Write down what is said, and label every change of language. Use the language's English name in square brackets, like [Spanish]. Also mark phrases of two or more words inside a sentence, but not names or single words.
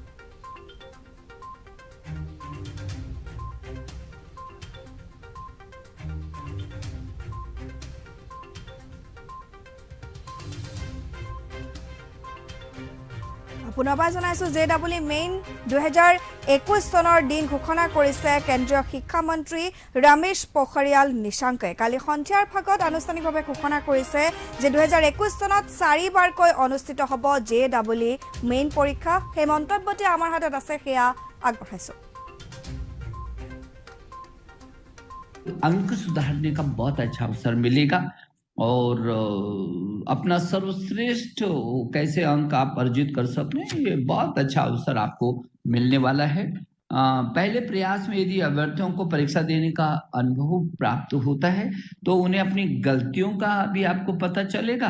[Assamese] পুনৰবাৰ জনাইছো JEE মেইন 2021 চনৰ দিন ঘোষণা কৰিছে কেন্দ্ৰীয় শিক্ষা মন্ত্ৰী ৰমেশ পোখৰিয়াল নিশাংকে কালি সন্ধিয়াৰ ভাগত আনুষ্ঠানিকভাৱে ঘোষণা কৰিছে যে 2021 চনত 4 বাৰকৈ অনুষ্ঠিত হ'ব JEE মেইন পৰীক্ষা সেই মন্তব্যটি আমাৰ হাতত আছে সেয়া আগবঢ়াইছো [Hindi] अंक सुधारने का बहुत अच्छा अवसर मिलेगा और अपना सर्वश्रेष्ठ कैसे अंक आप अर्जित कर सकते हैं ये बहुत अच्छा अवसर आपको मिलने वाला है पहले प्रयास में यदि अभ्यर्थियों को परीक्षा देने का अनुभव प्राप्त होता है तो उन्हें अपनी गलतियों का भी आपको पता चलेगा